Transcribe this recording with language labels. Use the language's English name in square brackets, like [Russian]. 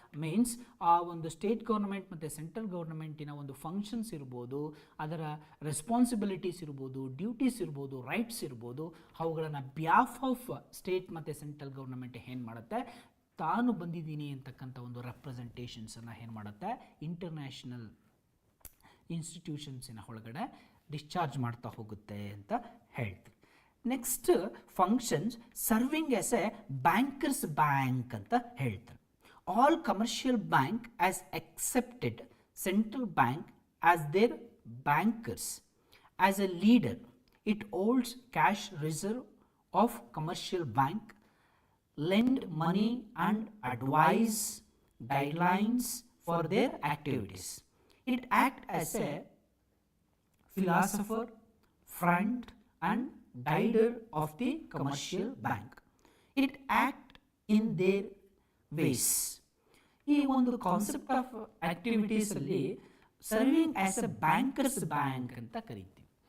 [Kannada] Means ಆ ಒಂದು state government ಮತ್ತು ಸೆಂಟ್ರಲ್ ಗೌರ್ಮೆಂಟಿನ ಒಂದು ಫಂಕ್ಷನ್ಸ್ ಇರ್ಬೋದು, ಅದರ ರೆಸ್ಪಾನ್ಸಿಬಿಲಿಟೀಸ್ ಇರ್ಬೋದು, ಡ್ಯೂಟೀಸ್ ಇರ್ಬೋದು, ರೈಟ್ಸ್ ಇರ್ಬೋದು, ಅವುಗಳನ್ನು ಬಿಹಾಫ್ ಆಫ್ ಸ್ಟೇಟ್ ಮತ್ತು ಸೆಂಟ್ರಲ್ ಗೌರ್ಮೆಂಟ್ ಏನು ಮಾಡುತ್ತೆ ತಾನು ಬಂದಿದ್ದೀನಿ ಅಂತಕ್ಕಂಥ ಒಂದು ರೆಪ್ರೆಸೆಂಟೇಷನ್ಸನ್ನು ಏನು ಮಾಡುತ್ತೆ ಇಂಟರ್ನ್ಯಾಷನಲ್ ಇನ್ಸ್ಟಿಟ್ಯೂಷನ್ಸಿನ ಒಳಗಡೆ ಡಿಸ್ಚಾರ್ಜ್ ಮಾಡ್ತಾ ಹೋಗುತ್ತೆ ಅಂತ ಹೇಳ್ತೀವಿ. [English] next functions serving as a bankers bank [Kannada] ಅಂತ ಹೇಳ್ತಾರೆ. [English] All commercial bank as accepted central bank as their bankers. As a leader, it holds cash reserve of commercial bank, lend money and advise guidelines for their activities. It acts as a philosopher, friend and guider of the commercial bank. It acts in their ways. [Kannada] ಈ ಒಂದು concept of ಆಕ್ಟಿವಿಟೀಸಲ್ಲಿ serving as A bankers bank ಅಂತ ಕರಿತೀವಿ.